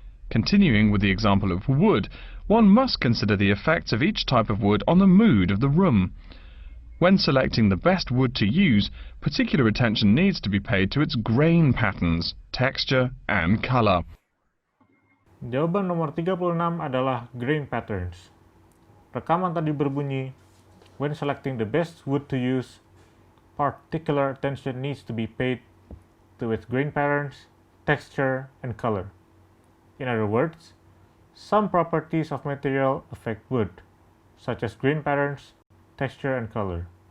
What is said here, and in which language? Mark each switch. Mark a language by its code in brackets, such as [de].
[en] Continuing with the example of wood, one must consider the effects of each type of wood on the mood of the room. When selecting the best wood to use, particular attention needs to be paid to its grain patterns, texture, and color. [id] Jawaban nomor 36 adalah grain patterns. Rekaman tadi berbunyi, [en] when selecting the best wood to use, particular attention needs to be paid to its grain patterns, texture, and color. In other words, some properties of material affect wood, such as grain patterns, texture, and color.